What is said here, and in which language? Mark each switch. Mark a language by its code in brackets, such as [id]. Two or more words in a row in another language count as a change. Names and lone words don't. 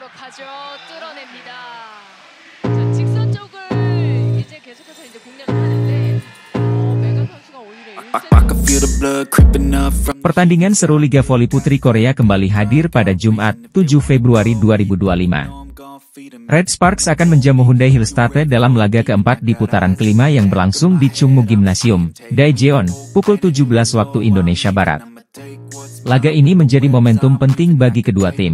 [ko] 가죠. 뚫어냅니다. 자, 직선 쪽을 이제 계속해서 이제 공략을 하는데 메가 선수가 오히려 1세트 [id] Pertandingan seru Liga Voli Putri Korea kembali hadir pada Jumat, 7 Februari 2025. Red Sparks akan menjamu Hyundai Hillstate dalam laga keempat di putaran kelima yang berlangsung di Chungmu Gymnasium, Daejeon, pukul 17 waktu Indonesia Barat. Laga ini menjadi momentum penting bagi kedua tim.